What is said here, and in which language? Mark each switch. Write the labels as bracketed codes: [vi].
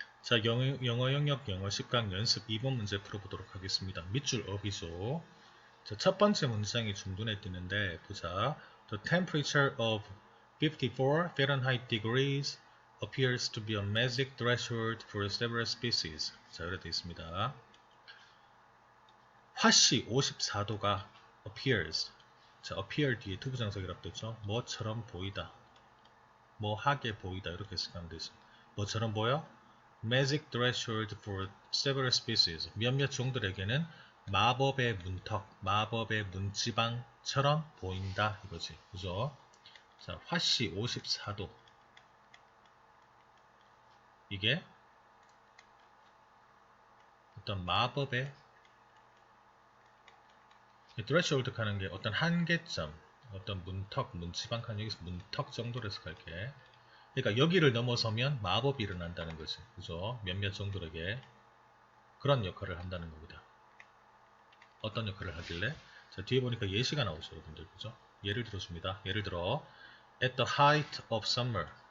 [ko] 자, 영어 영역 영어 10강 연습 2번 문제 풀어보도록 하겠습니다. 밑줄 업이죠. 자, 첫 번째 문장이 좀 눈에 띄는데 보자. [en] The temperature of 54 Fahrenheit degrees appears to be a magic threshold for several species. [ko] 자, 이렇게 되어 있습니다. 화씨 54도가 appears. 자, appear 뒤에 투부정사기라고 됐죠. 뭐처럼 보이다. 뭐하게 보이다. 이렇게 해석하면 되죠. 뭐처럼 보여? [en] Magic threshold for several species. [ko] 몇몇 종들에게는 마법의 문턱, 마법의 문지방처럼 보인다 이거지. 그죠? 자, 화씨 54도. 이게 어떤 마법의 threshold 하는 게 어떤 한계점, 어떤 문턱, 문지방 칸 여기서 문턱 정도로 해석할게. 그러니까 여기를 넘어서면 마법이 일어난다는 거지. 그죠? 몇몇 종들에게 그런 역할을 한다는 겁니다. 어떤 역할을 하길래? 자, 뒤에 보니까 예시가 나오죠, 여러분들. 그죠? 예를 들어줍니다. 예를 들어, [en] at the height of summer.